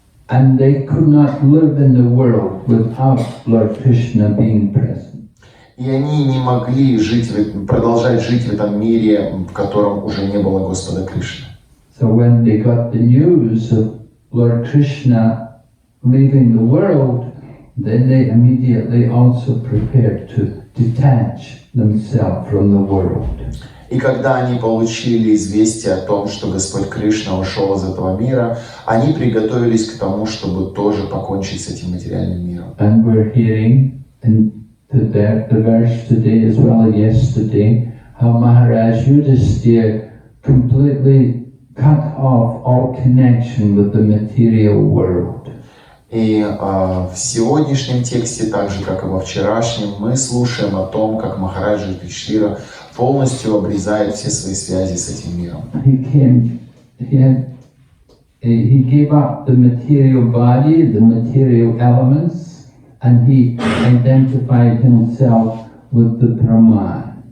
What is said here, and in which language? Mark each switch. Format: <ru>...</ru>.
<en>And they could not live in the world without Lord Krishna being present.</en> <ru>И они не могли продолжать жить в этом мире, в котором уже не было Господа Кришны.</ru> <en>So when they got the news of Lord Krishna leaving the world, then they immediately also prepared to detach themselves from the world.</en> <ru>И когда они получили известие о том, что Господь Кришна ушел из этого мира, они приготовились к тому, чтобы тоже покончить с этим материальным миром.</ru> <en>And we're hearing in the verse today as well as yesterday how Maharaj Yudhisthira completely cut off all connection with the material world.</en> <ru>И в сегодняшнем тексте, так же как и во вчерашнем, мы слушаем о том, как Махарадж Юдхиштхира полностью обрезает все свои связи с этим миром.</ru> <en>He had he gave up the material body, the material elements, and he identified himself with the Brahman.</en>